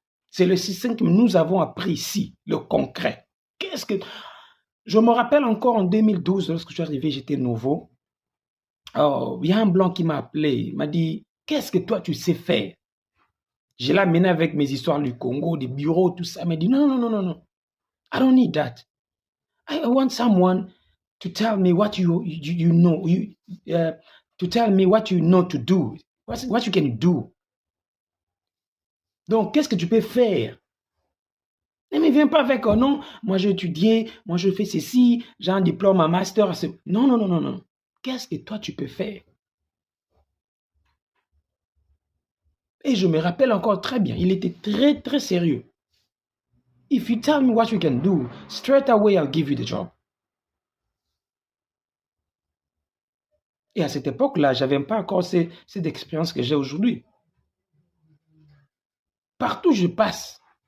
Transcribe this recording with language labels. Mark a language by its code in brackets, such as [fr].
[fr] C'est le système que nous avons appris ici, le concret. Qu'est-ce que... Je me rappelle encore en 2012, lorsque je suis arrivé, j'étais nouveau. Oh, il y a un blanc qui m'a appelé, il m'a dit, qu'est-ce que toi tu sais faire? Je l'ai amené avec mes histoires du Congo, des bureaux, tout ça. Il m'a dit, non. [en] I don't need that. I want someone to tell me what you know, to tell me what you know to do, what you can do. [fr] Donc, qu'est-ce que tu peux faire? Ne me viens pas avec, oh non, moi j'ai étudié, moi je fais ceci, j'ai un diplôme, un master. Non. Qu'est-ce que toi tu peux faire? Et je me rappelle encore très bien, il était très sérieux. [en] If you tell me what you can do, straight away I'll give you the job. [fr] Et à cette époque-là, je n'avais pas encore cette expérience que j'ai aujourd'hui. Partout je passe,